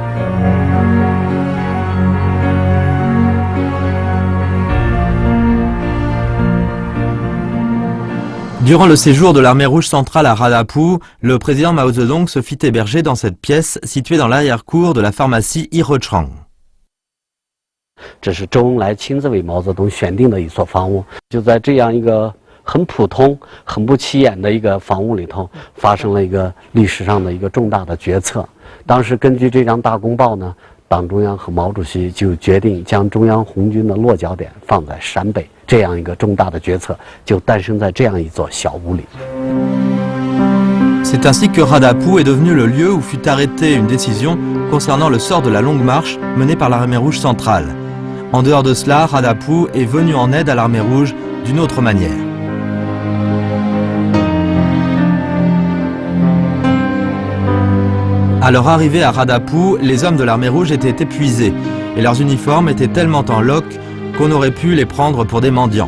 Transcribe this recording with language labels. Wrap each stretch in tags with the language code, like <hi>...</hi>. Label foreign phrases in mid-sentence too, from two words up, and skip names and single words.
<fr>Durant le séjour de l'armée rouge centrale à Radapou, le président Mao Zedong se fit héberger dans cette pièce située dans l'arrière-cour de la pharmacie Yirochang.</fr> <zh>这是周恩来亲自为毛泽东选定的一所房屋，就在这样一个很普通、很不起眼的一个房屋里头，发生了一个历史上的一个重大的决策。当时根据这张大公报呢，党中央和毛主席就决定将中央红军的落脚点放在陕北，这样一个重大的决策就诞生在这样一座小屋里。</zh> <fr>C'est ainsi que Radapou est devenu le lieu où fut arrêtée une décision concernant le sort de la longue marche menée par l'armée rouge centrale. En dehors de cela, Radapou est venu en aide à l'armée rouge d'une autre manière. À leur arrivée à Radapou, les hommes de l'armée rouge étaient épuisés et leurs uniformes étaient tellement en loques qu'on aurait pu les prendre pour des mendiants.</fr>